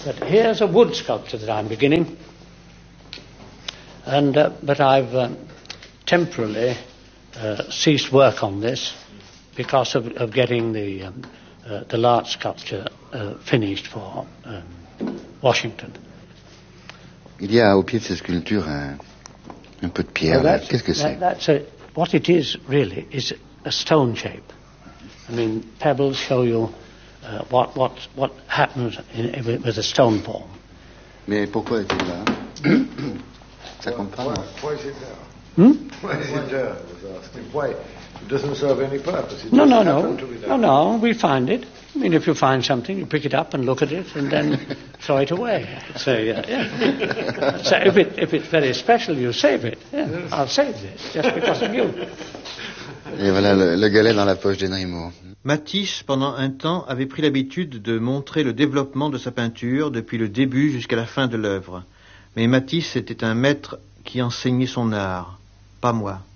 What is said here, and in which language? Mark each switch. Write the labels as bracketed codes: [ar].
[en] But here's a wood sculpture that I'm beginning. But I've temporarily ceased work on this because of getting the large sculpture finished for Washington. [fr] Il y a au pied de cette sculpture un peu de pierre. Well, qu'est-ce que c'est? [en] What it is really is a stone shape. I mean, pebbles show you what happens with a stone form. [fr] Mais pourquoi est-il là? Ça compte pas. [en] Why is it there? Hmm? Why is it there? I was asking. Why? It doesn't serve any purpose. No. We find it. I mean, if you find something, you pick it up and look at it, and then throw it away. So So if it's very special, you save it. Yeah, I'll save this just because of you. [fr] Et voilà le galet dans la poche d'Henry Moore. Matisse, pendant un temps, avait pris l'habitude de montrer le développement de sa peinture depuis le début jusqu'à la fin de l'œuvre. Mais Matisse était un maître qui enseignait son art, pas moi.